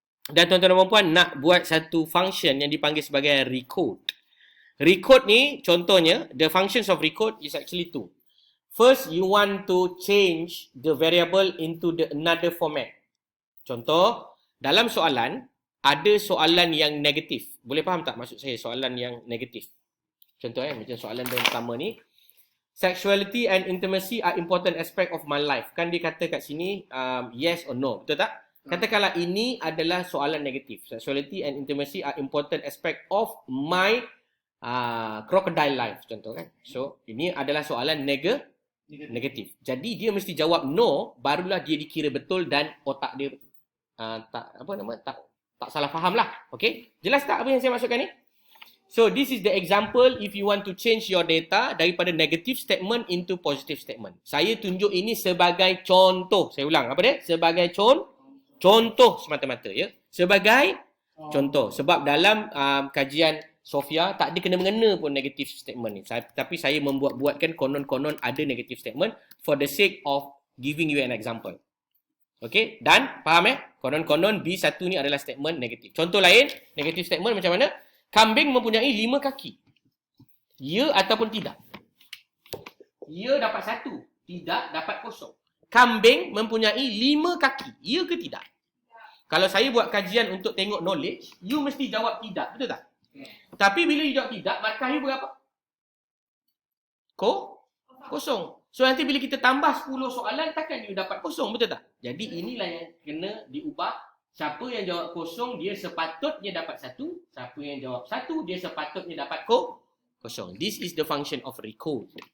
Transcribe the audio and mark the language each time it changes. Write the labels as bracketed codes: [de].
[ms] Dan tuan-tuan dan puan-puan nak buat satu function yang dipanggil sebagai recode. Recode ni contohnya, [en] the functions of recode is actually two. First, you want to change the variable into the another format. [ms] Contoh, dalam soalan, ada soalan yang negatif. Boleh faham tak maksud saya soalan yang negatif? Contoh macam soalan yang pertama ni. [en] Sexuality and intimacy are important aspect of my life. [ms] Kan dia kata kat sini, [en] yes or no. [ms] Betul tak? Katakanlah ini adalah soalan negatif. [en] Sexuality and intimacy are important aspect of my crocodile life. [ms] Contoh kan. So, ini adalah soalan negatif. Jadi, dia mesti jawab no, barulah dia dikira betul dan otak dia tak salah faham lah. Okay? Jelas tak apa yang saya maksudkan ni? [en] So, this is the example if you want to change your data daripada negative statement into positive statement. [ms] Saya tunjuk ini sebagai contoh. Saya ulang, apa dia? Sebagai contoh semata-mata, ya. Sebagai contoh. Sebab dalam kajian Sofia, tak ada kena-mengena pun negative statement ni. Tapi saya membuat-buatkan konon-konon ada negative statement [en] for the sake of giving you an example. [ms] Okay? Dan, faham Konon-konon B1 ni adalah statement negatif. Contoh lain, negative statement macam mana? Kambing mempunyai 5 kaki. Ya ataupun tidak? Ya dapat 1. Tidak dapat 0. Kambing mempunyai 5 kaki. Ya ke tidak? Kalau saya buat kajian untuk tengok knowledge, you mesti jawab tidak. Betul tak? Tapi bila you jawab tidak, markah you berapa? 0. So nanti bila kita tambah 10 soalan, takkan you dapat 0. Betul tak? Jadi inilah yang kena diubah. Siapa yang jawab 0, dia sepatutnya dapat 1. Siapa yang jawab 1, dia sepatutnya dapat 0. [en] This is the function of recode.